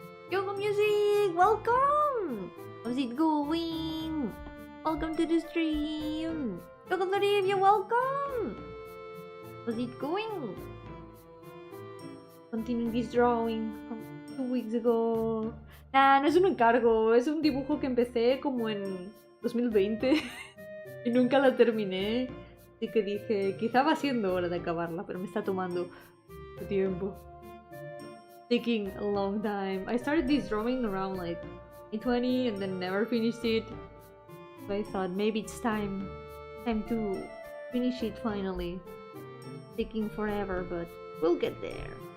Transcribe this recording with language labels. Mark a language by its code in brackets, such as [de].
[en] Yo-hooo music! Welcome! How's it going? Welcome to the stream! Welcome to the review, welcome! How's it going? Continuing this drawing from 2 weeks ago. [es] Nah, no es un encargo, es un dibujo que empecé como en 2020 y nunca la terminé. Así que dije, quizá va siendo hora de acabarla, pero me está tomando mucho tiempo. [en] Taking a long time. I started this drawing around like 2020 and then never finished it. So I thought maybe it's time to finish it finally. Taking forever, but we'll get there.